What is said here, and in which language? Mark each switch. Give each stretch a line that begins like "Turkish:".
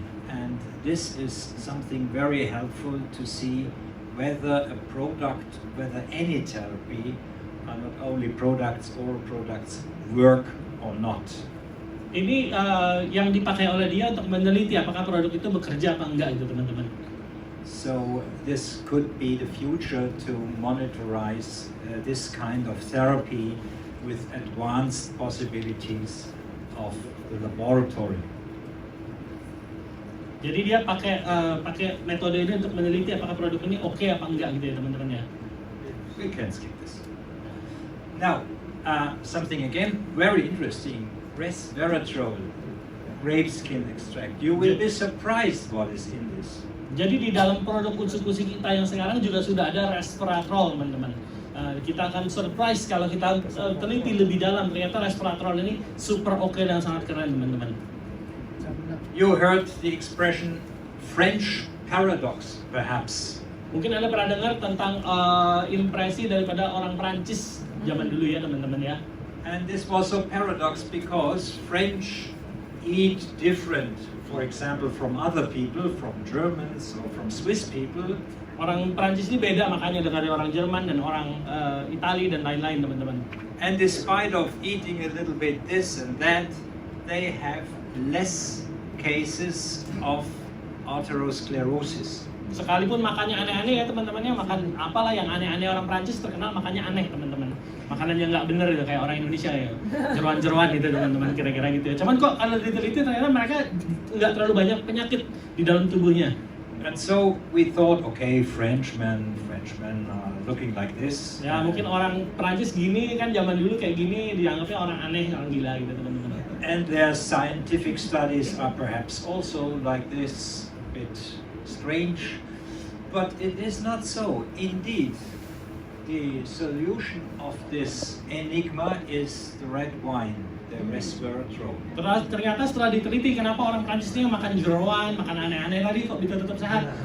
English: And this is something very helpful to see whether a product, whether any therapy, are not only products or products work or not.
Indonesian: Ini yang dipakai oleh dia untuk meneliti apakah produk itu bekerja apa enggak itu teman-teman.
English: So this could be the future to monitorize this kind of therapy with advanced possibilities of the laboratory.
Indonesian: Jadi dia pakai metode ini untuk meneliti apakah produk ini oke apa enggak gitu ya teman-teman ya.
English: We can skip this. Now, something again very interesting, resveratrol, grape skin extract. You will be surprised what is in this.
Indonesian: Jadi di dalam produk Utsukushhii kita yang sekarang juga sudah ada resveratrol teman-teman. Kita akan surprise kalau kita teliti lebih dalam, ternyata resveratrol ini super oke dan sangat keren teman-teman.
English: You heard the expression French paradox, perhaps.
Indonesian: Mungkin Anda pernah dengar tentang impresi daripada orang Prancis zaman dulu ya teman-teman ya.
English: And this was a paradox because French eat different, for example, from other people, from Germans or from Swiss people.
Indonesian: Orang Prancis ini beda makanya dari orang Jerman dan orang Itali dan lain-lain teman-teman.
English: And despite of eating a little bit this and that, they have less cases of atherosclerosis.
Indonesian: Sekalipun makannya aneh-aneh ya teman-teman ya, makan apalah yang aneh-aneh orang Prancis terkenal makannya aneh teman-teman. Makanan yang nggak bener gitu kayak orang Indonesia ya, jeruan-jeruan gitu teman-teman kira-kira gitu ya. Cuman kok kalau diteliti ternyata mereka nggak terlalu banyak penyakit di dalam tubuhnya.
English: And so we thought, okay, Frenchmen are looking like this.
Indonesian: Ya mungkin orang Prancis gini kan zaman dulu kayak gini dianggapnya orang aneh, orang gila gitu teman-teman.
English: And their scientific studies are perhaps also like this, a bit strange, but it is not so. Indeed, the solution of this enigma is the red wine, the resveratrol.
Indonesian: Ternyata setelah diteliti kenapa orang Prancis ini makan jeroan, makan aneh-aneh tadi kok bisa tetap sehat.